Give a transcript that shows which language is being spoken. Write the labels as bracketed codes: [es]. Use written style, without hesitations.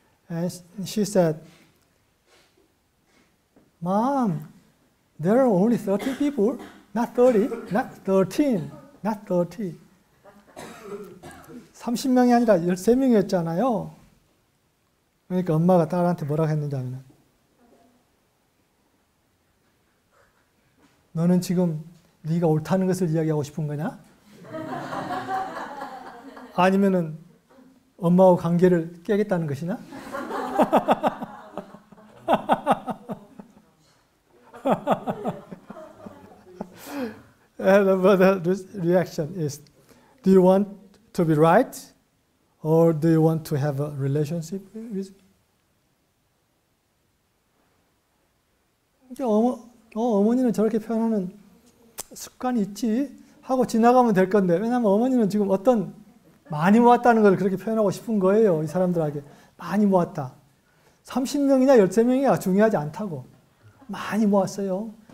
[en] And she said, Mom, there are only 30 people, not 30, not 13, not 30. [ko] 30명이 아니라 13명이었잖아요. 그러니까 엄마가 딸한테 뭐라고 했는지 하면, 너는 지금 네가 옳다는 것을 이야기하고 싶은 거냐? 아니면은 엄마하고 관계를 깨겠다는 것이냐? [en] And the reaction is, do you want to be right, or do you want to have a relationship with? [ko] 어머니는 저렇게 표현하는 습관이 있지 하고 지나가면 될 건데, 왜냐하면 어머니는 지금 어떤 많이 모았다는 걸 그렇게 표현하고 싶은 거예요. 이 사람들에게 많이 모았다. 30명이냐 13명이냐 중요하지 않다고. 많이 모았어요.